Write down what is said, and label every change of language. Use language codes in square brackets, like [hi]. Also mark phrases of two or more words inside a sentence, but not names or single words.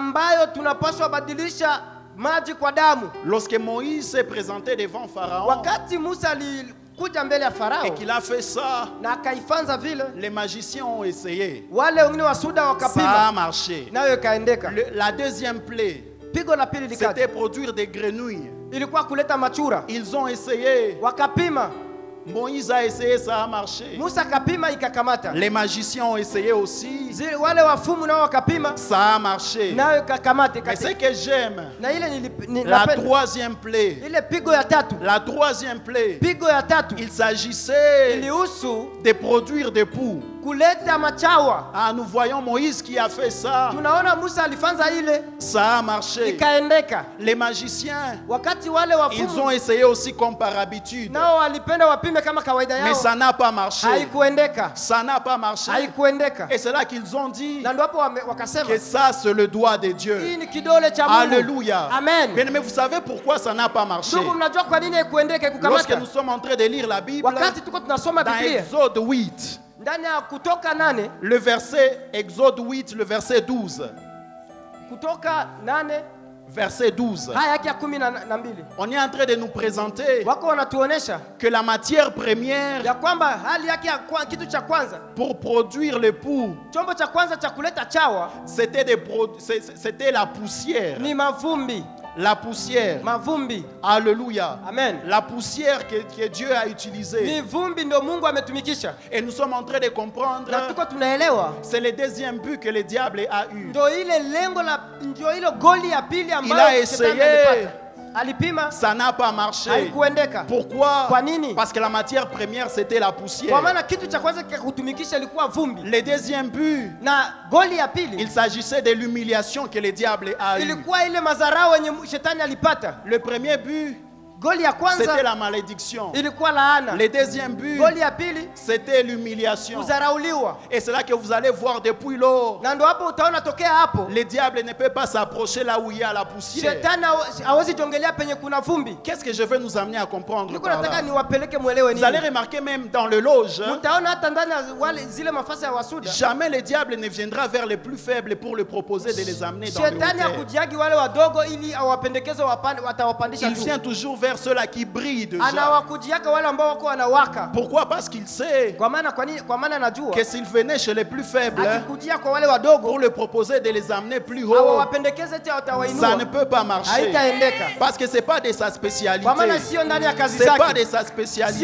[fr] Lorsque Moïse s'est présenté devant Pharaon et qu'il a fait ça, les magiciens ont essayé. Ça a marché. La deuxième plaie, c'était produire des grenouilles. Ils ont essayé. Moïse a essayé, ça a marché. [sw] Musa kapima ikakamata. [fr] Les magiciens ont essayé aussi. [sw] Wale wafumu nao wakapima. [fr] Ça a marché. [sw] Nayo ikakamata. [fr] Mais ce que j'aime, [sw] na ile [fr] la troisième plaie. [sw] Ile pigo ya tatu. [fr] La troisième plaie. [sw] Pigo ya tatu. [fr] Il s'agissait de produire des poux. [sw] Kuleta machawa. [fr] Ah, nous voyons Moïse qui a fait ça. [sw] Tunaona Musa alifanza ile. [fr] Ça a marché. [sw] Ikaendeka. [fr] Les magiciens, [sw] wakati wale wafumu, [fr] ils ont essayé aussi comme par habitude. [sw] Nao walipenda wapime kama kawaida yao. [fr] Mais ça n'a pas marché. [sw] Haikuendeka. [fr] Ça n'a pas marché. [sw] Haikuendeka. [fr] Et c'est là qu'ils ont dit [sw] na ndio hapo wakasema [fr] que ça c'est le doigt de Dieu. [sw] Hii ni kidole cha Mungu. [fr] Alléluia. Amen. Mais vous savez pourquoi ça n'a pas marché? [sw] Ndugu, mnajua kwa nini haikuendeka kukamata? [fr] Lorsque nous sommes en train de lire la Bible, [sw] wakati tuko tunasoma [fr] dans [sw] Biblia, [fr] Exode 8, [sw] ndani ya Kutoka 8, [fr] le verset Exode 8, le verset 12. [sw] Kutoka 8 [fr] verset 12. [sw] haya yake ya 12. [fr] On est en train de nous présenter [sw] wako wanatuonesha [fr] que la matière première [sw] ya kwamba hali yake ya kitu cha kwanza [fr] pour produire le pou, [sw] chombo cha kwanza cha kuleta chawa, [fr] c'était la poussière. [sw] Ni mavumbi. [fr] La poussière. [sw] Mavumbi. [fr] Alléluia. Amen. La poussière que Dieu a utilisée. [sw] Ni vumbi ndio Mungu ametumikisha. [fr] Et nous sommes en train de comprendre. [sw] Na tuko tunaelewa. [fr] C'est le deuxième but que le diable a eu. [sw] Ndio ile lengo la ndio ile goli ya pili ambayo [fr] il a essayé. [sw] Alipima. [fr] Ça n'a pas marché. [sw] Haikuendeka. [fr] Pourquoi? [sw] Kwa nini? [fr] Parce que la matière première c'était la poussière. [sw] Kwa maana kitu cha kwanza kutumikisha ilikuwa vumbi. [fr] Le deuxième but. [sw] Na goli ya pili. [fr] Il s'agissait de l'humiliation que le diable a eu. [sw] Ilikuwa ile madharau yenye shetani alipata. [fr] Le premier but. [sw] Goli ya kwanza [fr] c'était la malédiction. [sw] Ilikuwa laana. [fr] Le deuxième but. [sw] Goli ya pili [fr] c'était l'humiliation. [sw] Kudharauliwa. [fr] Et c'est là que vous allez voir depuis lors. [sw] Na ndio hapo utaona tokea hapo. [fr] Le diable ne peut pas s'approcher là où il y a la poussière. [sw] Shetani hawezi jongelea penye kuna vumbi. [fr] Qu'est-ce que je veux nous amener à comprendre par là? [sw] Nataka niwapeleke muelewe nini. [fr] Vous allez remarquer même dans le loge. [sw] Utaona hata ndani wale zile mafasi ya wasuda. [fr] Jamais le diable ne viendra vers les plus faibles pour le proposer de les amener dans le haut. [sw] Shetani hakujiagi wale wadogo ili awapendekeze watawapandisha juu. [fr] Il vient toujours vers ceux-là qui brillent. Pourquoi? Parce qu'il sait que s'il venait chez les plus faibles pour le proposer de les amener plus haut, ça ne peut pas marcher. Parce que ce n'est pas de sa spécialité. C'est pas de sa spécialité.